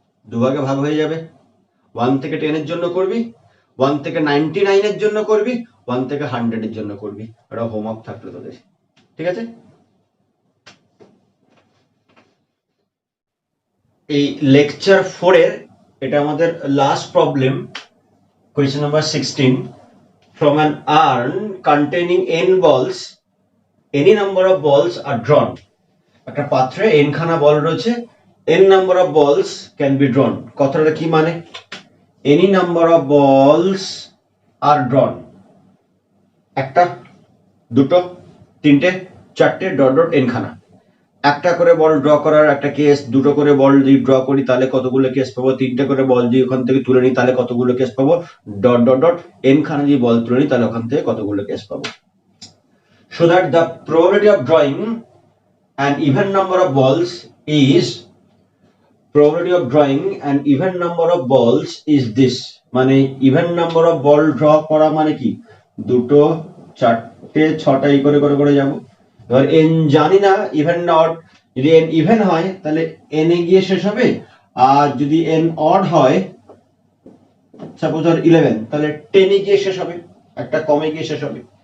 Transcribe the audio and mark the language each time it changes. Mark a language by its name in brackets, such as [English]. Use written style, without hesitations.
[Bangla] দুভাগে ভাগ হয়ে যাবে, 1 থেকে 10 এর জন্য করবি, 1 থেকে 99 এর জন্য করবি, 1 থেকে 100 এর জন্য করবি। এটা হোমওয়ার্ক থাকলো তোদের, ঠিক আছে? এই লেকচার 4 এর এটা আমাদের last problem, question number 16। [English] From an urn containing n balls, any number of balls are drawn. [Bangla] একটা পাত্রে n খানা বল রয়েছে, [English] n number of balls can be drawn। [Bangla] কথাটা কি মানে? [English] any number of balls are drawn, [Bangla] একটা, দুটো, তিনটে, চারটে, ডট ডট n খানা। একটা করে বল ড্র করার একটা কেস, দুটো করে বল যদি ড্র করি তাহলে কতগুলো কেস পাবো, তিনটে করে বল যদি ওখান থেকে তুলে নিই তাহলে কতগুলো কেস পাবো, ডট ডট ডট n খানা যদি বল তুলে নিই তাহলে ওখান থেকে কতগুলো কেস পাবো। [English] So that the probability of drawing an even number of balls is, probability of drawing an even number of balls is this। [Bangla] মানে [English] even number of ball draw [Bangla] করা মানে কি, দুটো, চারটে, ছটা এই করে করে করে যাবো। এবার n জানি না ইভেন না অড, যদি n ইভেন হয় তাহলে n এ গিয়ে শেষ হবে, আর যদি n অড হয়, সাপোজ ধর 11, তাহলে 10 এ গিয়ে শেষ হবে, একটা কমে গিয়ে শেষ হবে।